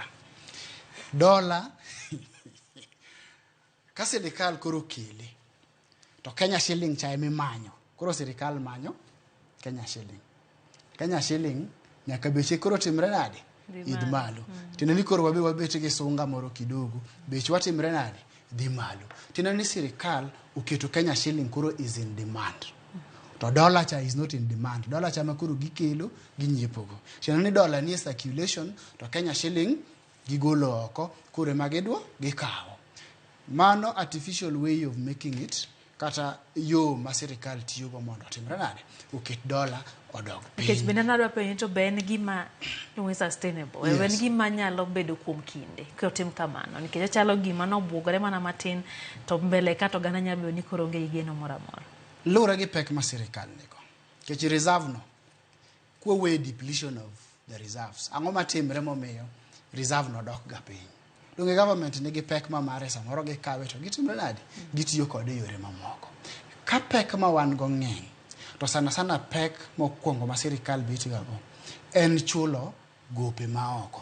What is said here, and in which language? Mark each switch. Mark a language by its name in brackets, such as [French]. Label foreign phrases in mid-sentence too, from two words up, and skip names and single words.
[Luo (Kenya and Tanzania)] Dola ka sirikal koro kele to Kenya shilling cha emimanyo. Koro sirikal manyo Kenya shilling. Kenya shilling nyaka beche koro timre nade? Idh malo. Tineni koro wabet gi sunga moro kidogo. Bech watimre nade? Dhi malo. Tineni sirikal uketo Kenya shilling koro [English] is in demand. [Luo (Kenya and Tanzania)] To dollar cha [English] is not in demand. [Luo (Kenya and Tanzania)] Dollar cha makuru gikelo ginyiepogo. Tineni dollar ni circulation to Kenya shilling gigolo oko kure magedwa gikawo. Mano [English] artificial way of making it [Luo (Kenya and Tanzania)] kata yo ma sirikal tiyo go mondo timre nade uket dollar odog piny. Nikech bende nadwa penjo to be en gima sustainable. Yes. En gima nyalo bedo kuom kinde kotim kamano nikech ochalo gima nobuogore mana matin to mbele ka to gana nyalo ni koro onge igeno moro amora. Lura gi pek ma sirikal nigo. Nikech reserve no kwa we [English] depletion of the reserves. [Luo (Kenya and Tanzania)] Ang'o matimre momiyo reserve no dok ga piny. Donge government nigi pek ma mare samoro gikawe to gitimre nade gitiyo kode yore mamoko. Ka pek ma wan go ng'eny to sana sana pek mokwongo ma sirikal betiga go en chulo gope ma oko.